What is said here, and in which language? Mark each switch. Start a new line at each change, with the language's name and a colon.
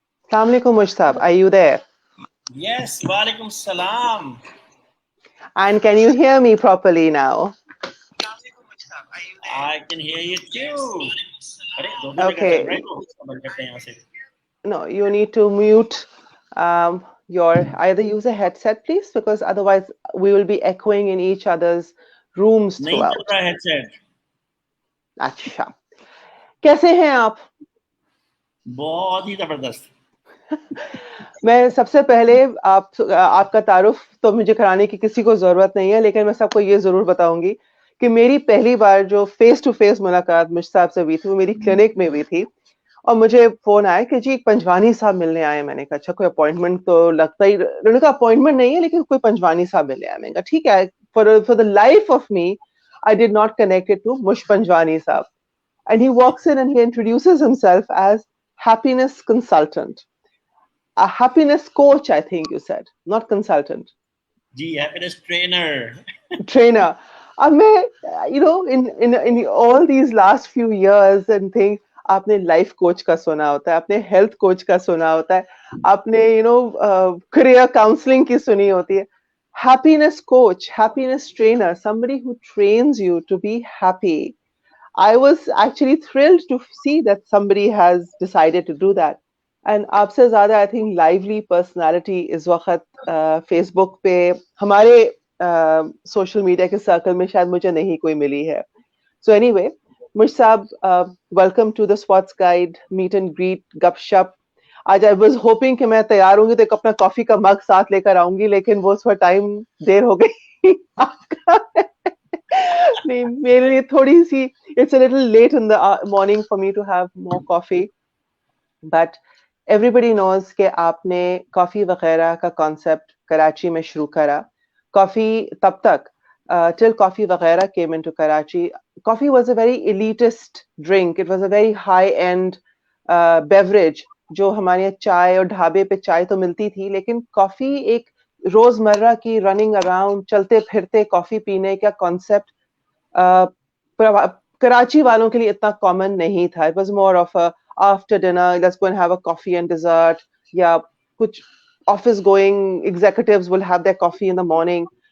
Hindi: अस्सलाम वालेकुम मुश साहब,
English: Are you there? Yes, walaikum salam. And can you hear me properly now? I can hear you too.
Hindi: अरे दो जगह चल रहा है
English: Okay.
Hindi: तो इसको बंद करते हैं यहाँ से.
English: No, you need to mute your either use a headset, please, because otherwise we will be echoing in each other's rooms
Hindi: नहीं चल
English: throughout.
Hindi: रहा headset. अच्छा, कैसे हैं आप? बहुत ही जबरदस्त. मैं सबसे पहले आपका तारुफ तो मुझे कराने की किसी को जरूरत नहीं है, लेकिन मैं सबको ये जरूर बताऊंगी कि मेरी पहली बार जो फेस टू फेस मुलाकात मुझ साहब से हुई थी वो मेरी क्लिनिक में हुई थी। और मुझे फोन आया कि जी एक पंजवानी साहब मिलने आए। मैंने कहा अच्छा कोई अपॉइंटमेंट तो लगता ही, उन्होंने कहा अपॉइंटमेंट नहीं है लेकिन कोई पंजवानी साहब मिलने आए। मैंने कहा ठीक है।
English: For the life of me I did not connect it to Mush Panjwani साहब। And he walks in and he introduces himself as happiness consultant, a happiness coach, I think you said, not consultant. जी happiness trainer. Trainer.
Hindi: अब मैं
English: in all these last few years and things,
Hindi: आपने life coach का सुना होता है, आपने health coach का सुना होता है, आपने करियर काउंसलिंग की सुनी होती है.
English: Happiness coach, happiness trainer, somebody who trains you to be happy. I was actually thrilled to see that somebody has decided to do that.
Hindi: And आपसे ज्यादा
English: I think
Hindi: लाइवली पर्सनालिटी इस वक्त Facebook पे हमारे सोशल मीडिया के circle में शायद मुझे नहीं कोई मिली है.
English: So anyway, Mush साहब, welcome to the spots guide meet and greet गपशप.
Hindi: आज
English: I was hoping
Hindi: कि मैं तैयार होंगी तो एक अपना कॉफी का मग साथ लेकर आऊंगी, लेकिन वो थोड़ा टाइम देर हो गई. नहीं, मेरे लिए थोड़ी see
English: It's a little late in the morning for me to have more coffee. But everybody knows
Hindi: कि आपने कॉफ़ी वगैरह का कॉन्सेप्ट कराची में शुरू करा.
English: coffee
Hindi: तब तक
English: till coffee वगैरह came into Karachi, coffee was a very elitist drink. It was a very high-end beverage.
Hindi: जो हमारे यहाँ चाय और ढाबे पे चाय तो मिलती थी, लेकिन कॉफी एक रोजमर्रा की रनिंग अराउंड चलते फिरते कॉफी पीने का कॉन्सेप्ट कराची वालों के लिए इतना कॉमन नहीं था.
English: It was more of a after dinner let's go and have a coffee and dessert, या कुछ office going executives will have their coffee in the morning.